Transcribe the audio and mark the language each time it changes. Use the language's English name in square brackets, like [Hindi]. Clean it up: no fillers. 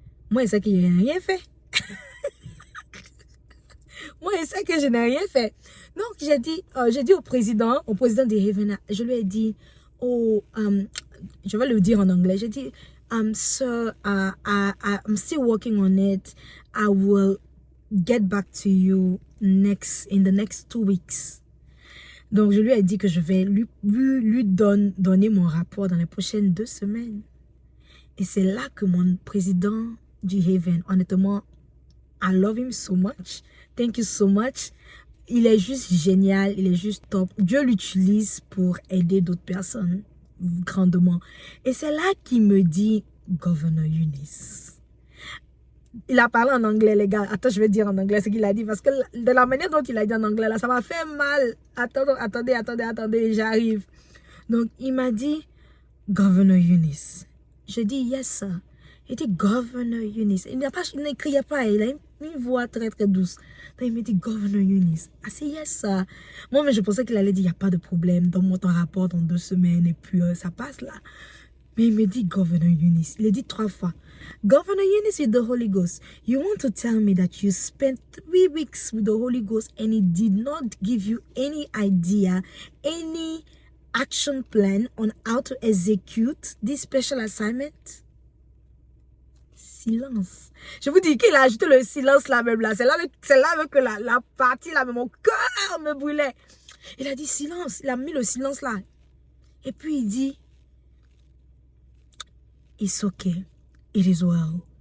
[French] Moi, je sais que je n'ai rien fait. Moi, je sais que je n'ai rien fait. Donc, j'ai dit au président du Haven, je lui ai dit, je vais le dire en anglais, j'ai dit, [English] sir, I'm still working on it. I will get back to you in the next 2 weeks. [French] Donc, je lui ai dit que je vais lui donner mon rapport dans les prochaines 2 semaines. Et c'est là que mon président du Haven, honnêtement, [English] I love him so much. [French] Thank you so much. Il est juste génial, il est juste top. Dieu l'utilise pour aider d'autres personnes grandement. Et c'est là qu'il me dit, Governor Eunice. Il a parlé en anglais, les gars. Attends, je vais dire en anglais ce qu'il a dit. Parce que de la manière dont il a dit en anglais, là, ça m'a fait mal. Attendez, j'arrive. Donc, il m'a dit, Governor Eunice. Je dis, [English] yes, sir. [French] Il dit, Governor Eunice. Il ne criait pas, il a une voix très, très douce. Donc, il me dit, Governor Eunice. Ah, c'est [English] yes, sir. [French] Moi, mais je pensais qu'il allait dire, il n'y a pas de problème. Donne-moi ton rapport dans 2 semaines et puis ça passe là. Mais il me dit, Governor Eunice. Il a dit 3 fois. [English] Governor Eunice with the Holy Ghost. You want to tell me that you spent 3 weeks with the Holy Ghost and it did not give you any idea, any action plan on how to execute this special assignment? Silence. [French] Je vous dis qu'il a ajouté le silence là même là. C'est là que la partie là, mon cœur me brûlait. Il a dit silence. Il a mis le silence là. Et puis il dit, [English] it's okay. It is well.